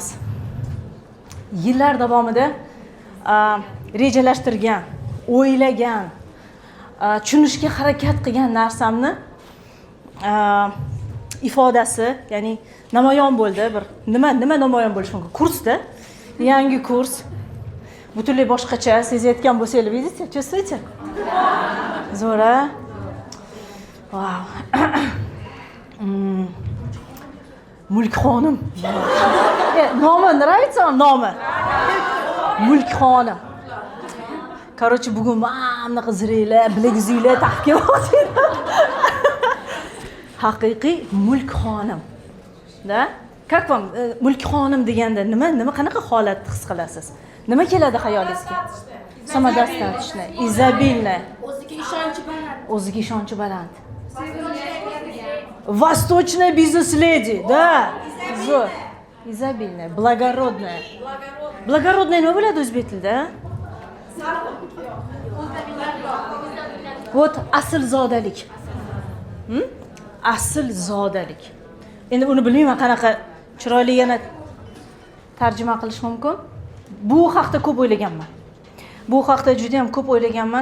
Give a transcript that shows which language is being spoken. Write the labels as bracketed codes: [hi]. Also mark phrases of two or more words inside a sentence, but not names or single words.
[uz] Yillar davomida rejalashtirgan, o'ylagan, tushunishga harakat qilgan narsamni ifodasi, ya'ni namoyon bo'ldi. Bir nima namoyon bo'lishi mumkin? Kursda, yangi kurs. Butunlay boshqacha sezayotgan bo'lsangiz, [ru] видите? Чувствуете? [uz] Zo'ra. Wow. Mulk xonim. Nomi nравится, nomi? Mulk xonim. Короче, bugun mana qizinglar, bilaguzinglar taqib kelib haqiqiy mulk xonim. [ru] Da? Как вам [uz] mulk xonim deganda nima qanaqa holat his qilasiz? Nima keladi xayolingizga? [ru] Самодостаточно, изобильно. [uz] O'ziga ishonchi baland. [ru] Восточная бизнес-леди, да? [uz] Zo'r. [ru] Изобильная, благородная. [uz] Благородная nima bo'ladi o'zbek tilida? Вот aslzodalik. Aslzodalik. Endi uni bilmayman qanaqa chiroyli yana tarjima qilish mumkin. Bu haqda ko'p o'ylaganman. Bu haqda juda ham ko'p o'ylaganman.